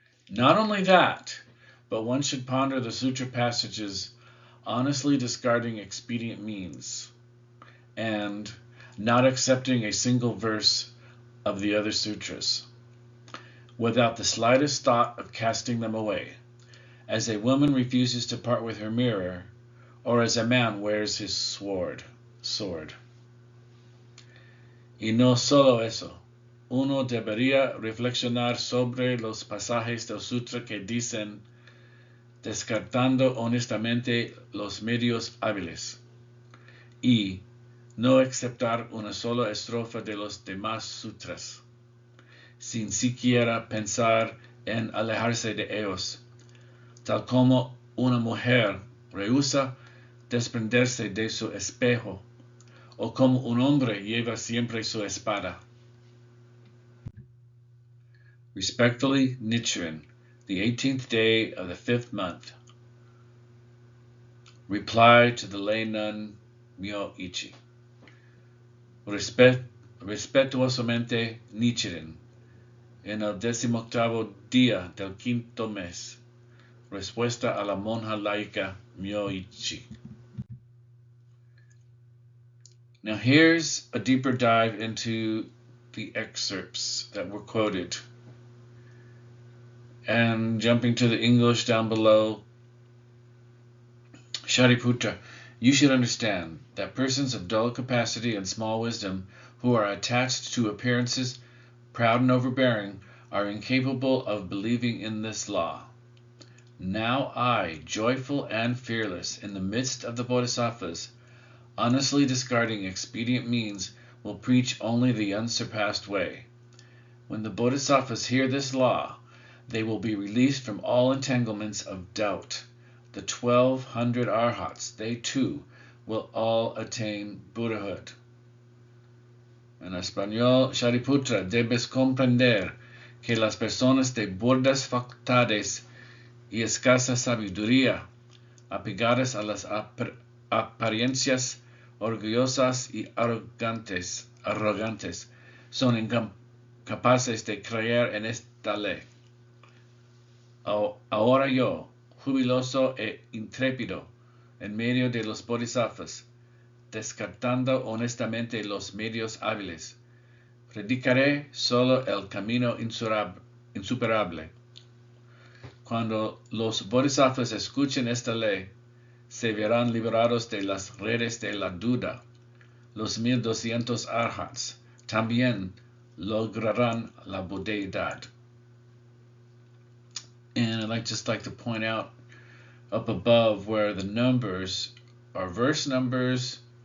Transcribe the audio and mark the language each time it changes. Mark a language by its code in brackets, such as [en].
[en] Not only that, but one should ponder the sutra passages, honestly discarding expedient means, and not accepting a single verse of the other sutras, without the slightest thought of casting them away, as a woman refuses to part with her mirror, or as a man wears his sword. [es] Y no solo eso, uno debería reflexionar sobre los pasajes del sutra que dicen descartando honestamente los medios hábiles y no aceptar una sola estrofa de los demás sutras, sin siquiera pensar en alejarse de ellos, tal como una mujer rehúsa desprenderse de su espejo, o como un hombre lleva siempre su espada. [en] Respectfully, Nichiren, the 18th day of the 5th month. Reply to the lay nun Myo-ichi. [es] Respetuosamente, Nichiren, en el 18º día del 5º mes. Respuesta a la monja laica Myo-ichi. [en] Now here's a deeper dive into the excerpts that were quoted. And jumping to the English down below, Shariputra, you should understand that persons of dull capacity and small wisdom who are attached to appearances, proud and overbearing, are incapable of believing in this law. Now I, joyful and fearless, in the midst of the Bodhisattvas, honestly discarding expedient means, will preach only the unsurpassed way. When the Bodhisattvas hear this law, they will be released from all entanglements of doubt. The 1200 arhats, they too, will all attain Buddhahood. [es] En español, Shariputra, debes comprender que las personas de burdas facultades y escasa sabiduría, apegadas a las apariencias orgullosas y arrogantes, son incapaces de creer en esta ley. Ahora yo, jubiloso e intrépido, en medio de los bodhisattvas, descartando honestamente los medios hábiles, predicaré solo el camino insuperable. Cuando los bodhisattvas escuchen esta ley, se verán liberados de las redes de la duda. Los 1200 arhats también lograrán la buddhaidad. [en] And I'd just like to point out up above where the numbers are verse numbers.